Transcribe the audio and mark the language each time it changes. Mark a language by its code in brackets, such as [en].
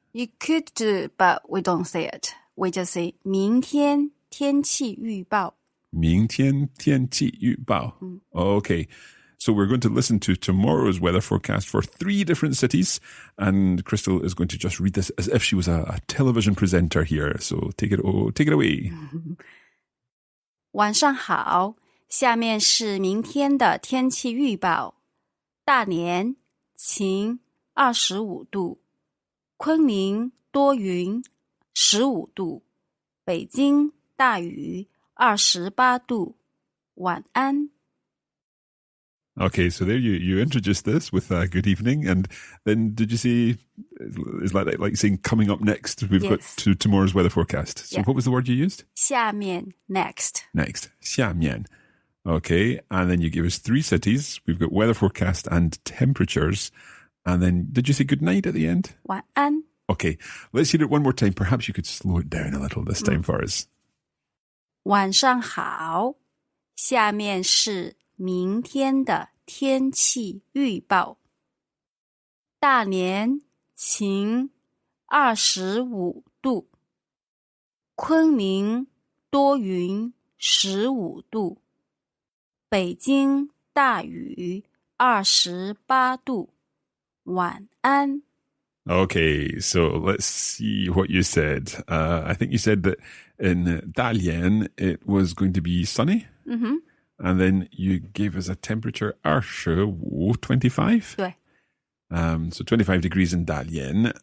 [en] You could do, but we don't say it. We just say [zh] 明天天气预报明天天气预报. [en] Okay. So we're going to listen to tomorrow's weather forecast for 3 different cities, and Crystal is going to just read this as if she was a television presenter here. So take it away. [zh] 晚上好，下面是明天的天气预报。大连晴25度，昆明多云15度，北京大雨28度。晚安。 [en] Okay, so there you introduced this with good evening, and then did you say, is that like saying coming up next, we've got to tomorrow's weather forecast. So what was the word you used? [zh] 下面 next. [en] Next, 下面. Okay, and then you gave us 3 cities. We've got weather forecast and temperatures. And then did you say good night at the end? [zh] 晚安。 [en] Okay, let's hear it one more time. Perhaps you could slow it down a little this time for us. [zh] 晚上好，下面是明天的天气预报。大连晴25度，昆明多云15度，北京大雨28度。晚安。 [en] Okay, so let's see what you said. I think you said that in Dalian it was going to be sunny. And then you gave us a temperature 25. [zh] 对 [en] So 25 degrees in Dalian.